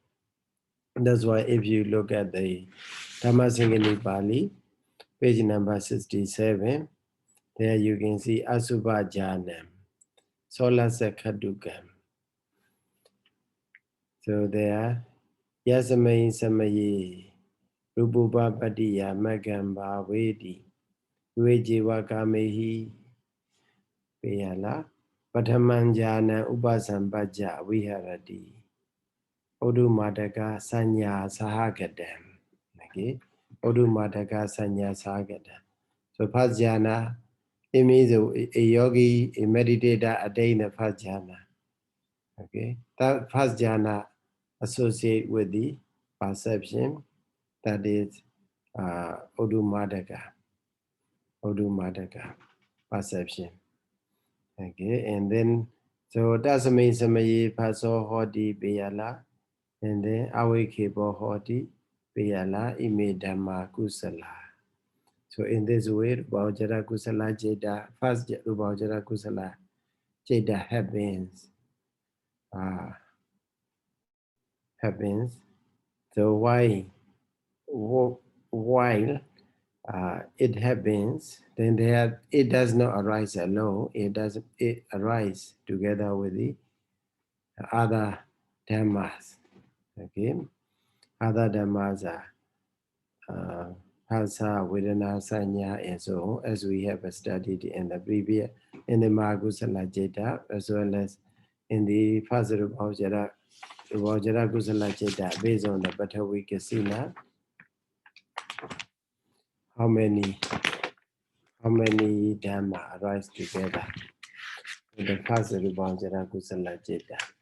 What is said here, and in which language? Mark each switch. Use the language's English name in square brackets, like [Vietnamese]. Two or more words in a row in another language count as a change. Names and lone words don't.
[English] That's why if you look at the Dhammasaṅgaṇīpāḷi, page number 67, there you can see [Pali] asubhajhānaṃ, soḻasakkhattukaṃ. [English] So there, [Pali] yasamai samaye, rūpāvacarakusalaṃ magam bhaveti, vejiva kamehi, peyala, padhammaṅ upasambhajja viharati, odumadaka sanya sahagatam. [English] Okay, [Pali] odumadaka sanya sahagatam. [English] So first jhana, it means a yogi, a meditator attain the first jhana. Okay, that first jhana associate with the perception, that is odumadaka perception. Okay, and then so [Pali] tasame samaye paso hoti peyala, [English] and then [Pali] awekebo hoti peyala ime dhamma kusala. [English] So in this way, [Pali] rūpāvacarakusala citta, [English] first [Pali] rūpāvacarakusala citta [English] happens. So while it happens, then it does not arise alone. It arises together with the other dhammas. Okay, other dhammas are [Pali] phasa, vedana, sanya, [English] and so on, as we have studied in the previous, in the [Pali] Mahakusala Citta, [English] as well as in the first [Pali] Rūpāvacarakusala Citta, [English] based on the [Pali] Bhattavī Kasina. [English] How many dhamma arise together in the first [Pali] Rūpāvacarakusala Citta?